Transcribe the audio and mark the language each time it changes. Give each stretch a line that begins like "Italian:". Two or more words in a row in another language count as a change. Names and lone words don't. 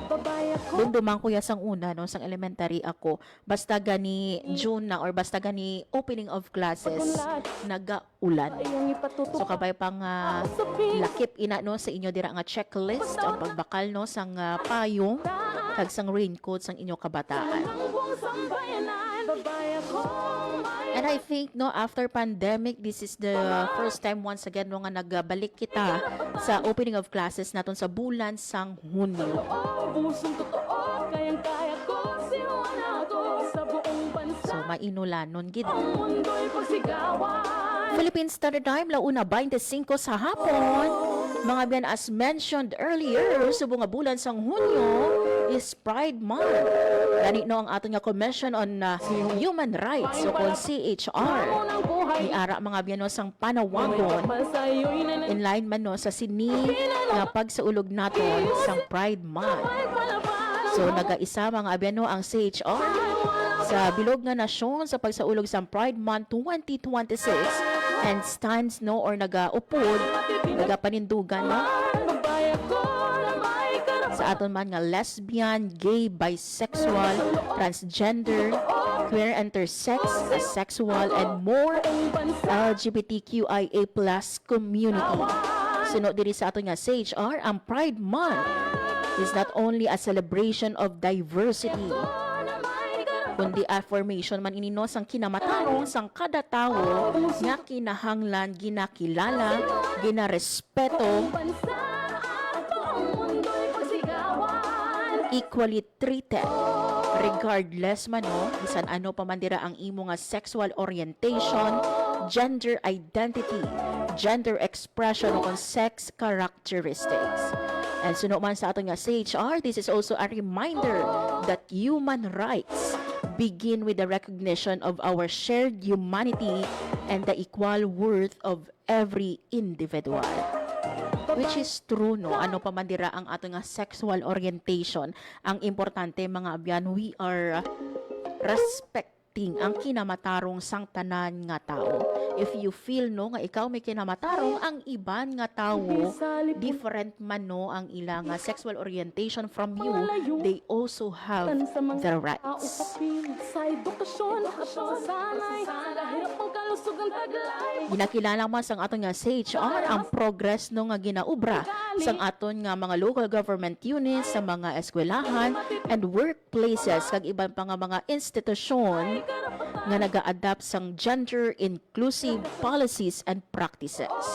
Hiligaynon: Dumduman ko ya sang una no sang elementary ako, basta gani June na or basta gani
English: opening of classes
Hiligaynon: nagaulan. So kabay pang lakip ina no sa inyo dira nga checklist ang pagbakal no sang payong kag sang raincoat sang inyo kabataan.
English: And I think no after pandemic, this is the first time once again no
Hiligaynon: nga nagbalik kita sa
English: opening of classes
Hiligaynon: naton sa bulan sang Hunyo. So mainulanon gid. Philippine Standard Time launa 25 sa hapon.
English: Mga biyan as mentioned earlier,
Hiligaynon: subong nga bulan sang Hunyo,
English: is Pride Month.
Hiligaynon: Gani no ang aton nga Commission on Human Rights o kung CHR. Niara mga abyan no sang panawagon
English: in line
Hiligaynon: man no sa sini nga pagsaulog naton sang Pride Month. So nagaisa mga abyan no ang CHR sa bilog nga nasyon sa pagsaulog sang Pride Month 2026
English: and stands
Hiligaynon: no or nagaupod nagapanindugan no sa aton man nga lesbian,
English: gay, bisexual, transgender, queer, intersex, asexual, and more LGBTQIA+ community.
Hiligaynon: Sunod diri sa aton nga CHR, ang Pride Month
English: is not only a celebration of diversity,
Hiligaynon: kundi affirmation man inino sang kinamatarong sang kada tawo nga kinahanglan, ginakilala, ginarespeto,
English: equally treated regardless
Hiligaynon: man no bisan ano pa man dira ang imo nga
English: sexual orientation, gender identity, gender expression
Hiligaynon: o
English: sex characteristics.
Hiligaynon: And sunod man sa aton nga CHR,
English: this is also a reminder that human rights begin with the recognition of our shared humanity and the equal worth of every individual. Which is true, no?
Hiligaynon: Ano pa man dira ang ato nga
English: sexual orientation.
Hiligaynon: Ang importante, mga abyan,
English: we are respecting
Hiligaynon: ang kinamatarong sang tanan nga tao.
English: If you feel,
Hiligaynon: no, nga ikaw may kinamatarong, ang iban nga tao, different man, no, ang ilang
English: sexual orientation from you, they also have the rights.
Hiligaynon: Ginakilala mo sang aton nga CHR ang progress no nga ginaubra sang aton nga mga
English: local government units
Hiligaynon: sa mga eskwelahan
English: and workplaces
Hiligaynon: kag iban pa nga mga institusyon nga naga-adapt sang
English: gender inclusive policies and practices.